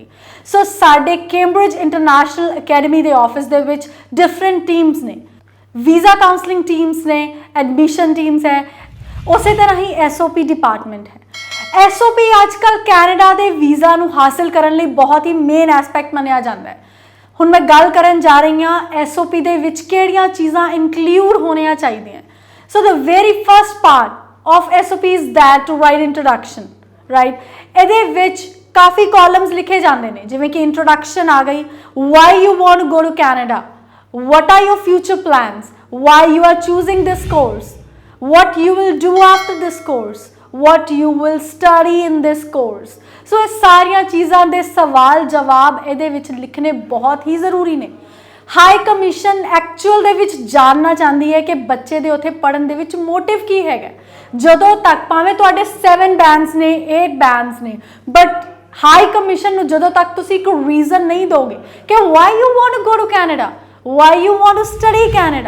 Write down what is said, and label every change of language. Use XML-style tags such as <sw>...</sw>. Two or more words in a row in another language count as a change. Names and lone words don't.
<pa>ਸੋ ਸਾਡੇ ਕੈਂਬਰਿਜ ਇੰਟਰਨੈਸ਼ਨਲ ਅਕੈਡਮੀ ਦੇ ਆਫਿਸ ਦੇ ਵਿੱਚ</pa> <en>different teams</en> <pa>ਨੇ,</pa> <en>visa counselling teams</en> <pa>ਨੇ,</pa> <en>admission teams</en> <pa>ਹੈ, ਉਸੇ ਤਰ੍ਹਾਂ ਹੀ</pa> <en>SOP department</en> <pa>ਹੈ। SOP ਅੱਜ ਕੱਲ੍ਹ ਕੈਨੇਡਾ ਦੇ ਵੀਜ਼ਾ ਨੂੰ ਹਾਸਿਲ ਕਰਨ ਲਈ ਬਹੁਤ ਹੀ</pa> <en>main aspect</en> <pa>ਮੰਨਿਆ ਜਾਂਦਾ ਹੈ। ਹੁਣ ਮੈਂ ਗੱਲ ਕਰਨ ਜਾ ਰਹੀ ਹਾਂ SOP ਦੇ ਵਿੱਚ ਕਿਹੜੀਆਂ ਚੀਜ਼ਾਂ ਇਨਕਲੂਡ ਹੋਣੀਆਂ ਚਾਹੀਦੀਆਂ।</pa> <en>so the very first part of SOP is that to write introduction, right?</en> <pa>ਇਹਦੇ ਵਿੱਚ ਕਾਫੀ ਕਾਲਮਸ ਲਿਖੇ ਜਾਂਦੇ ਨੇ, ਜਿਵੇਂ ਕਿ introduction ਆ ਗਈ,</pa> <en>why you want to go to Canada, what are your future plans, why you are choosing this course, what you will do after this course, what you will study in this course।</en> <pa>ਸੋ ਇਹ ਸਾਰੀਆਂ ਚੀਜ਼ਾਂ ਦੇ ਸਵਾਲ ਜਵਾਬ ਇਹਦੇ ਵਿੱਚ ਲਿਖਣੇ ਬਹੁਤ ਹੀ ਜ਼ਰੂਰੀ ਨੇ।</pa> <en>High Commission actual</en> <pa>ਦੇ ਵਿੱਚ ਜਾਣਨਾ ਚਾਹੁੰਦੀ ਹੈ ਕਿ ਬੱਚੇ ਦੇ ਉੱਥੇ ਪੜ੍ਹਨ ਦੇ ਵਿੱਚ ਮੋਟਿਵ ਕੀ ਹੈਗਾ। ਜਦੋਂ ਤੱਕ ਭਾਵੇਂ ਤੁਹਾਡੇ 7 ਬੈਂਡਸ ਨੇ, 8 ਬੈਂਡਸ ਨੇ,</pa> <en>but High Commission</en> <pa>ਨੂੰ ਜਦੋਂ ਤੱਕ ਤੁਸੀਂ ਇੱਕ ਰੀਜ਼ਨ ਨਹੀਂ ਦੋਗੇ ਕਿ</pa> <en>why you want to go to Canada, why you want to study Canada.</en>